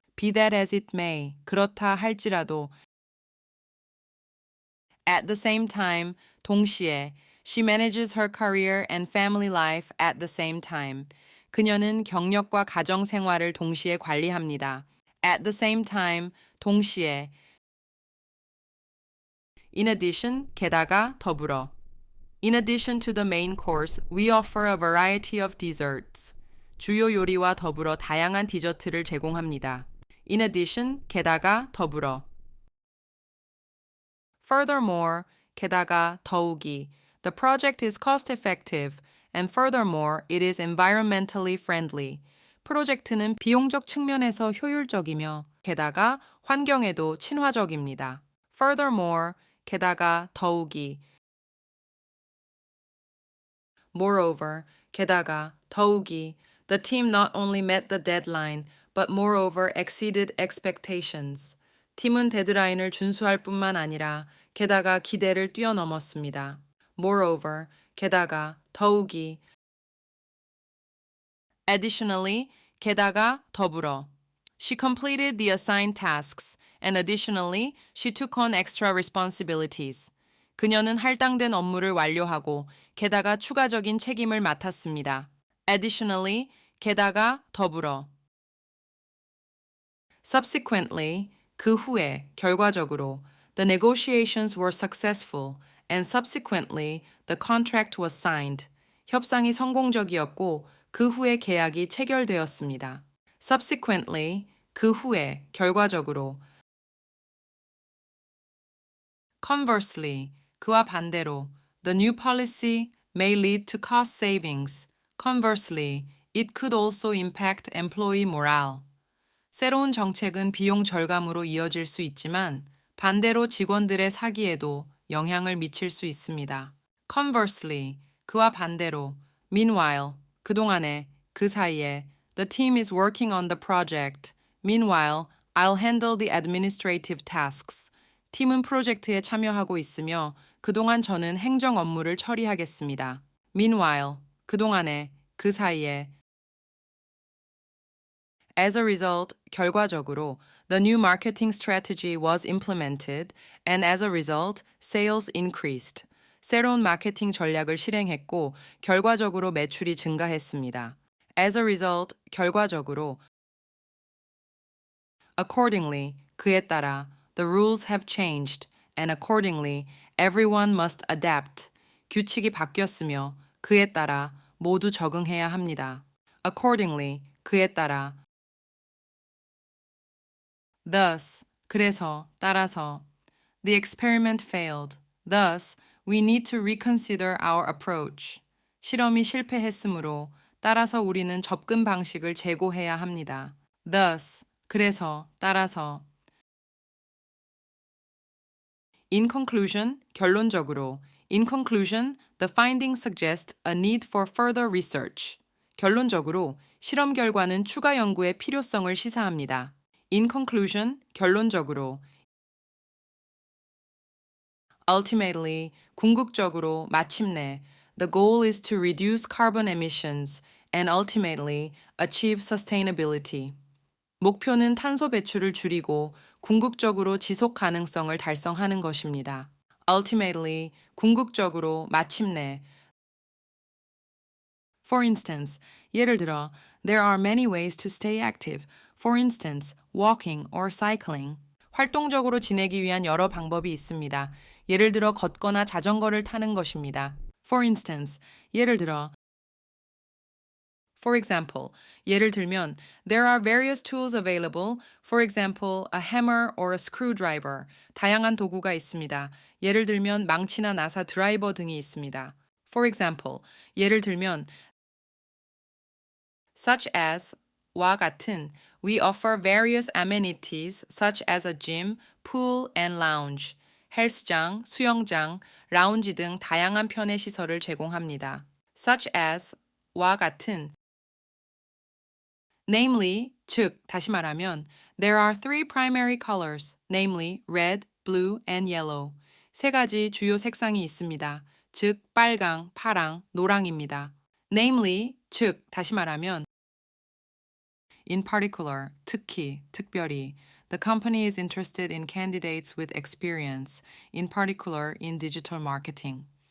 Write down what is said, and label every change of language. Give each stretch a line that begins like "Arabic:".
English: Be that as it may,
Korean: 그렇다 할지라도.
English: At the same time,
Korean: 동시에,
English: she manages her career and family life at the same time.
Korean: 그녀는 경력과 가정 생활을 동시에 관리합니다.
English: At the same time,
Korean: 동시에.
English: In addition,
Korean: 게다가, 더불어.
English: In addition to the main course, we offer a variety of desserts.
Korean: 주요 요리와 더불어 다양한 디저트를 제공합니다.
English: In addition,
Korean: 게다가, 더불어.
English: Furthermore,
Korean: 게다가, 더욱이.
English: The project is cost-effective, and furthermore, it is environmentally friendly.
Korean: 프로젝트는 비용적 측면에서 효율적이며, 게다가 환경에도 친화적입니다.
English: Furthermore,
Korean: 게다가, 더욱이.
English: Moreover,
Korean: 게다가, 더욱이.
English: The team not only met the deadline, but moreover exceeded expectations.
Korean: 팀은 데드라인을 준수할 뿐만 아니라 게다가 기대를 뛰어넘었습니다.
English: Moreover,
Korean: 게다가, 더욱이.
English: Additionally,
Korean: 게다가, 더불어.
English: She completed the assigned tasks, and additionally, she took on extra responsibilities.
Korean: 그녀는 할당된 업무를 완료하고 게다가 추가적인 책임을 맡았습니다.
English: Additionally,
Korean: 게다가, 더불어.
English: Subsequently,
Korean: 그 후에, 결과적으로,
English: the negotiations were successful, and subsequently, the contract was signed.
Korean: 협상이 성공적이었고, 그 후에 계약이 체결되었습니다.
English: Subsequently,
Korean: 그 후에, 결과적으로.
English: Conversely,
Korean: 그와 반대로,
English: the new policy may lead to cost savings. Conversely, it could also impact employee morale.
Korean: 새로운 정책은 비용 절감으로 이어질 수 있지만 반대로 직원들의 사기에도 영향을 미칠 수 있습니다.
English: Conversely,
Korean: 그와 반대로.
English: Meanwhile,
Korean: 그동안에, 그 사이에.
English: The team is working on the project. Meanwhile, I'll handle the administrative tasks.
Korean: 팀은 프로젝트에 참여하고 있으며 그동안 저는 행정 업무를 처리하겠습니다.
English: Meanwhile,
Korean: 그동안에, 그 사이에.
English: As a result,
Korean: 결과적으로,
English: the new marketing strategy was implemented, and as a result, sales increased.
Korean: 새로운 마케팅 전략을 실행했고, 결과적으로 매출이 증가했습니다.
English: As a result,
Korean: 결과적으로.
English: Accordingly,
Korean: 그에 따라,
English: the rules have changed, and accordingly, everyone must adapt.
Korean: 규칙이 바뀌었으며, 그에 따라 모두 적응해야 합니다.
English: Accordingly,
Korean: 그에 따라.
English: Thus,
Korean: 그래서, 따라서.
English: The experiment failed. Thus, we need to reconsider our approach.
Korean: 실험이 실패했으므로, 따라서 우리는 접근 방식을 재고해야 합니다.
English: Thus,
Korean: 그래서, 따라서.
English: In conclusion,
Korean: 결론적으로.
English: In conclusion, the findings suggest a need for further research.
Korean: 결론적으로, 실험 결과는 추가 연구의 필요성을 시사합니다.
English: In conclusion,
Korean: 결론적으로.
English: Ultimately,
Korean: 궁극적으로, 마침내,
English: the goal is to reduce carbon emissions and ultimately achieve sustainability.
Korean: 목표는 탄소 배출을 줄이고 궁극적으로 지속 가능성을 달성하는 것입니다.
English: Ultimately,
Korean: 궁극적으로, 마침내.
English: For instance,
Korean: 예를 들어,
English: there are many ways to stay active. For instance, walking or cycling.
Korean: 활동적으로 지내기 위한 여러 방법이 있습니다. 예를 들어 걷거나 자전거를 타는 것입니다.
English: For instance,
Korean: 예를 들어
English: For example,
Korean: 예를 들면
English: there are various tools available. For example, a hammer or a screwdriver.
Korean: 다양한 도구가 있습니다. 예를 들면 망치나 나사, 드라이버 등이 있습니다.
English: For example,
Korean: 예를 들면
English: such as
Korean: 와 같은
English: we offer various amenities such as a gym, pool and lounge.
Korean: 헬스장, 수영장, 라운지 등 다양한 편의 시설을 제공합니다.
English: such as
Korean: 와 같은
English: namely,
Korean: 즉, 다시 말하면
English: there are three primary colors, namely red, blue and yellow.
Korean: 세 가지 주요 색상이 있습니다. 즉, 빨강, 파랑, 노랑입니다.
English: namely,
Korean: 즉, 다시 말하면
English: in particular,
Korean: 특히, 특별히
English: the company is interested in candidates with experience, in particular in digital marketing.